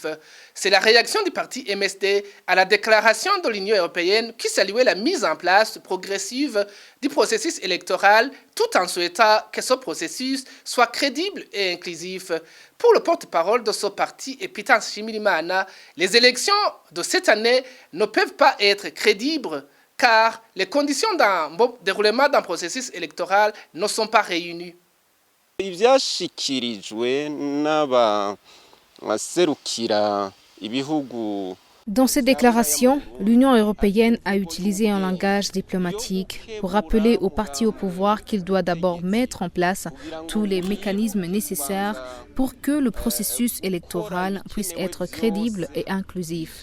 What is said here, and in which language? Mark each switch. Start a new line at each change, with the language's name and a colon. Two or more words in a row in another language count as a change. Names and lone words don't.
French: C'est la réaction du parti MSD à la déclaration de l'Union européenne qui saluait la mise en place progressive du processus électoral tout en souhaitant que ce processus soit crédible et inclusif. Pour le porte-parole de ce parti, Epitas Shimirimana, les élections de cette année ne peuvent pas être crédibles car les conditions d'un bon déroulement d'un processus électoral ne sont pas réunies.
Rundi: Ivyashikirijwe n'abaserukira ibihugu.
French: Dans cette déclaration, l'Union européenne a utilisé un langage diplomatique pour rappeler au parti au pouvoir qu'il doit d'abord mettre en place tous les mécanismes nécessaires pour que le processus électoral puisse être crédible et inclusif.